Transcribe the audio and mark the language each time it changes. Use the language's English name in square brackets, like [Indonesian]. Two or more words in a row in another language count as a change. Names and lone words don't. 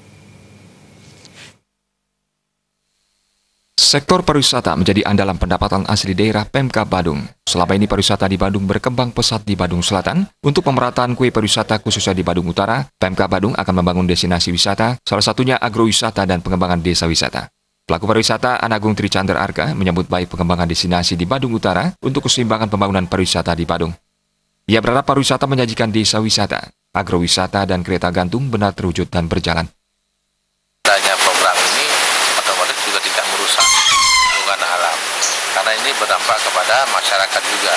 [Indonesian] Sektor pariwisata menjadi andalan pendapatan asli daerah Pemkab Badung. Selama ini pariwisata di Badung berkembang pesat di Badung Selatan. Untuk pemerataan kue pariwisata khususnya di Badung Utara, Pemkab Badung akan membangun destinasi wisata, salah satunya agrowisata dan pengembangan desa wisata. Pelaku pariwisata Anagung Tricandra Arka menyambut baik pengembangan destinasi di Badung Utara untuk keseimbangan pembangunan pariwisata di Badung. Ia berharap pariwisata menyajikan desa wisata, agrowisata dan kereta gantung benar terwujud dan berjalan. Adanya program ini otomatis juga tidak merusak lingkungan alam, karena ini berdampak kepada masyarakat juga.